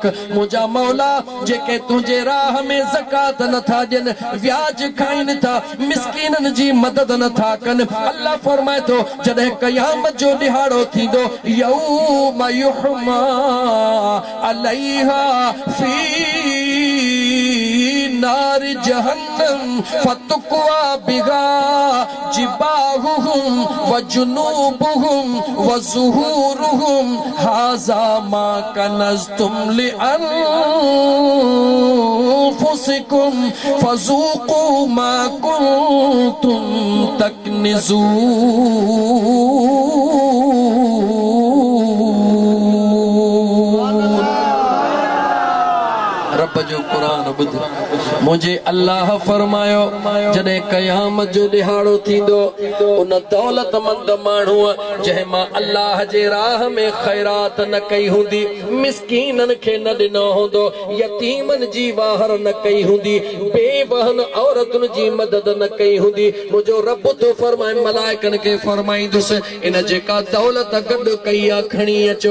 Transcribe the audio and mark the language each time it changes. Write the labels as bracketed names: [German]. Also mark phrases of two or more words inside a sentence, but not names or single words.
[Sindhi] मुंहिंजा मौला जेके तुंहिंजे राह में ज़कात नथा ॾियनि, व्याज खाइनि था, मिस्कीननि जी मदद नथा कनि, अल्लाह फरमाए थो जॾहिं क़यामत जो ॾिहाड़ो थींदो, [Arabic] يوم يحمى عليها في نار جهنم فتكوى بها جباههم وجنوبهم وظهورهم هذا ما كنزتم لأنفسكم فذوقوا ما كنتم تكنزون. [Sindhi] रब जो क़ुरान ॿुध। मुझे अल्लाह फरमायो जॾहिं क़यामत जो ॾिहाड़ो थींदो, उन दौलतमंद माण्हू जंहिं मां अल्लाह जे राह में ख़ैरात न कई हूंदी, मिस्कीननि खे न ॾिनो हूंदो, यतीमनि जी वाहर न कई हूंदी, बेवहन औरतुनि जी मदद न कई हूंदी, मुंहिंजो रब थो फरमाए मलाइकनि खे फरमाईंदुसि इन जेका दौलत गॾु कई आहे खणी अचो।